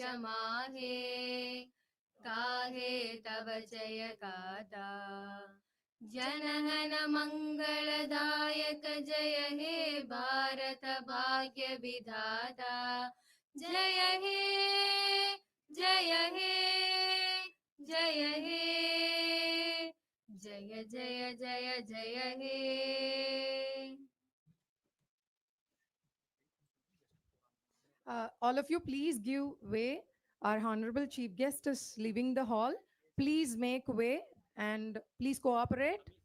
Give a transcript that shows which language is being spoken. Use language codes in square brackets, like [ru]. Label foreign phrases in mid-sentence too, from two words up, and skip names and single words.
[bn] মাহে কাহে তব জয় গাথা জনহন মঙ্গলদায়ক জয় হে ভারত ভাগ্য বিধাতা জয় হে জয় হে জয় হে জয় জয় জয় জয় হে. [en] All of you, please give way. Our honorable chief guest is leaving the hall. Please make way and please cooperate.